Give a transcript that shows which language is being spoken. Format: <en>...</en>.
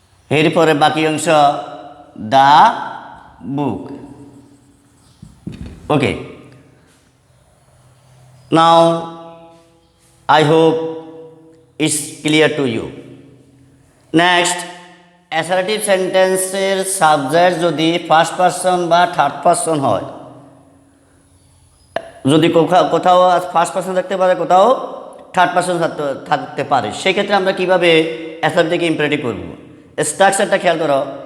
<bn>এরপরে বাকি অংশ</bn> <en>the book. Okay, now I hope it's clear to you.</en> <bn>Next, assertive সেন্টেন্সের সাবজেক্ট যদি ফার্স্ট পারসন বা থার্ড পারসন হয়, যদি কোথাও ফার্স্ট পারসন থাকতে পারে, কোথাও থার্ড পারসন থাকতে পারে, সেক্ষেত্রে আমরা কীভাবে অ্যাসার্টিভকে ইম্পারেটিভ করব? স্ট্রাকচারটা খেয়াল করো।</bn>